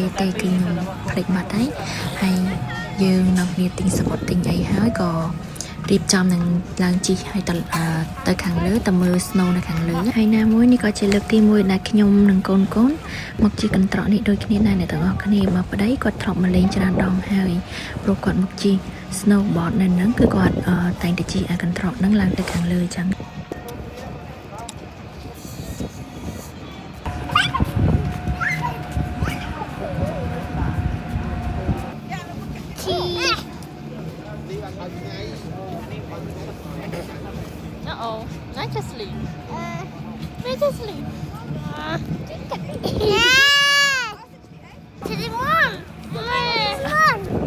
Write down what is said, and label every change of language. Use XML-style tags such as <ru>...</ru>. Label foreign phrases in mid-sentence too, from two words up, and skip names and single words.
<km>ទេគឺខ្ញុំភ្លេចបាត់ហើយយើងនាំគ្នាទិញសម្បត្តិទិញអីហើយក៏រៀបចំនឹងឡើងជិះឲ្យទៅខាងលើទៅមើល snow នៅខាងលើហើយណាមួយនេះក៏ជាលើកទី1ដែលខ្ញុំនិងកូនមកជិះកន្ត្រកនេះដូចគ្នាដែរអ្នកទាំងអស់គ្នាមកប្តីគាត់ធ្លាប់មកលេងច្រើនដងហើយព្រោះគាត់មកជិះ snowboard នៅហ្នឹងគឺគាត់តែងតែជិះឲ្យកន្ត្រកហ្នឹងឡើងទៅខាងលើអញ្ចឹង</km> <en>Uh-oh, not just sleep. Not just sleep. Yeah. To the one. One.</en>